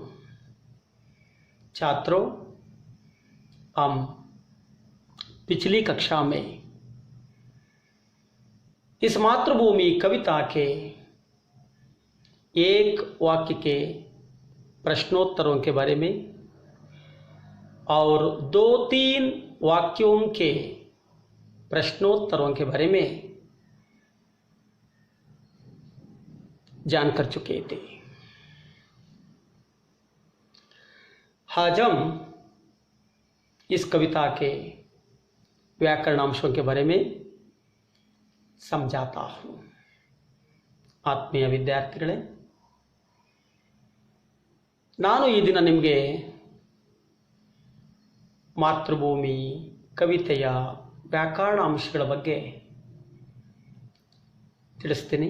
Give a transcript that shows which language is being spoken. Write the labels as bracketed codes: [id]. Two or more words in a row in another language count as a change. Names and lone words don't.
[hi] छात्रों, हम पिछली कक्षा में इस मातृभूमि कविता के एक वाक्य के प्रश्नोत्तरों के बारे में और 2-3 वाक्यों के प्रश्नोत्तरों के बारे में जान कर चुके थे। आज हम इस कविता के व्याकरण अंशों के बारे में समझाता हूँ। [kn] ಆತ್ಮೀಯ ವಿದ್ಯಾರ್ಥಿಗಳೇ, ನಾನು ಈ ದಿನ ನಿಮಗೆ ಮಾತೃಭೂಮಿ ಕವಿತೆಯ ವ್ಯಾಕರಣ ಅಂಶಗಳ ಬಗ್ಗೆ ತಿಳಿಸ್ತೀನಿ.